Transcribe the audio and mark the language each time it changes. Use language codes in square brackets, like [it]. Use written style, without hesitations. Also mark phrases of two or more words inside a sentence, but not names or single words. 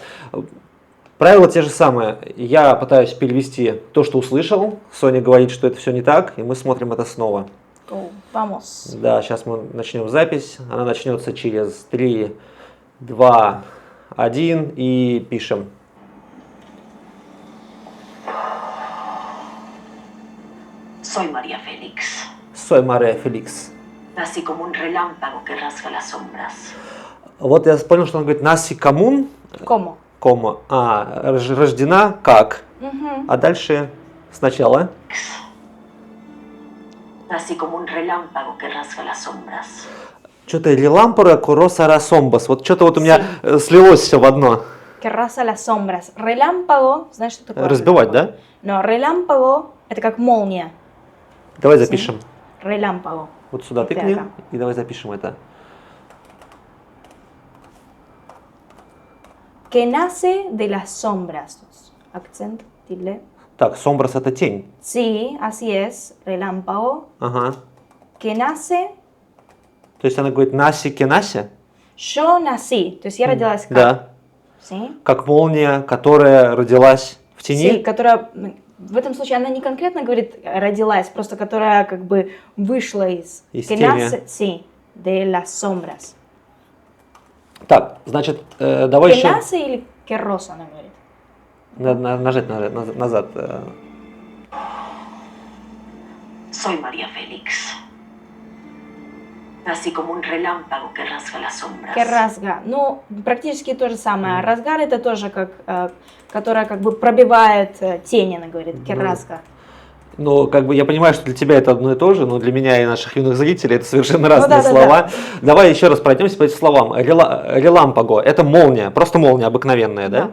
[ru] Правила те же самые. Я пытаюсь перевести то, что услышал. Соня говорит, что это все не так, и мы смотрим это снова. Vamos. Да, сейчас мы начнем запись. Она начнется через 3, 2, 1 и пишем. [es] Soy María Félix. Soy María Félix. Nací como un relámpago que rasga las sombras. [ru] Вот я понял, что он говорит [es] nací como un. [ru] Como. Кома. Рождена как? Угу. А дальше сначала. [es] Nací como un relámpago que rasga las sombras. [ru] Что-то [es] relámpora corosa rasombas. [ru] Вот что-то вот у меня слилось все в одно. [es] Que rasga las sombras. Relámpago, [ru] знаешь, что такое? Разбивать, да? Но relámpago это как молния. Давай запишем. Relámpago. Вот сюда тыкни и давай запишем это. [es] Que nace de las sombras. [ru] Акцент, tilde. Так, sombras это тень. [es] Sí, así es. Relámpago. [ru] Ага. [es] Que nace. [ru] То есть она говорит [es] nací que nace? Yo nací. [ru] То есть я родилась как? Да. Sí. Как молния, которая родилась в тени? Sí, которая... В этом случае она не конкретно говорит родилась, просто которая как бы вышла из... Из que тени. [es] nace, sí, de las sombras. [ru] Так, значит, давай еще... [es] Que nace или que rosa, [ru] она говорит? Надо нажать назад. [es] Soy María Félix. Nací como un relámpago que rasga las sombras. Que rasga. [ru] Ну, практически то же самое. Разгар это тоже как, которая как бы пробивает тень, она говорит. [es] Que rasga. [ru] Ну, как бы я понимаю, что для тебя это одно и то же, но для меня и наших юных зрителей это совершенно разные слова. Да. Давай еще раз пройдемся по этим словам. Релампаго – это молния, просто молния обыкновенная, да?